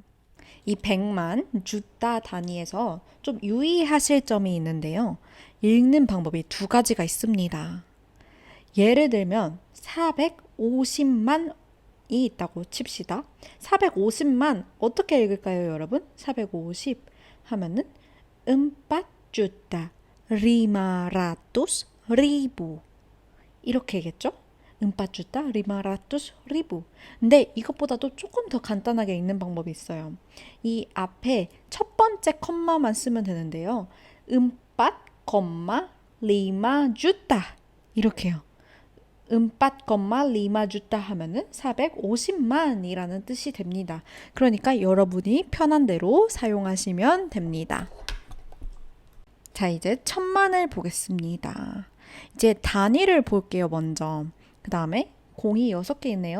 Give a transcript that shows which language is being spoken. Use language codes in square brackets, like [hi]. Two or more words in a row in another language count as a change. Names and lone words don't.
[ko] 이 100만 주다 단위에서 좀 유의하실 점이 있는데요. 읽는 방법이 두 가지가 있습니다. 예를 들면 450만이 있다고 칩시다. 450만 어떻게 읽을까요, 여러분? 450 하면은 [id] empat lima ratus ribu [ko] 이렇게겠죠? [id] empat lima ratus ribu. [ko] 근데 이것보다도 조금 더 간단하게 읽는 방법이 있어요. 이 앞에 첫 번째 컴마만 쓰면 되는데요. [id] empat, lima juta 이렇게요. empat, lima juta [ko] 하면은 450만이라는 뜻이 됩니다. 그러니까 여러분이 편한 대로 사용하시면 됩니다. 자, 이제 1000만을 보겠습니다. 이제 단위를 볼게요, 먼저. 그 다음에 공이 6개 있네요.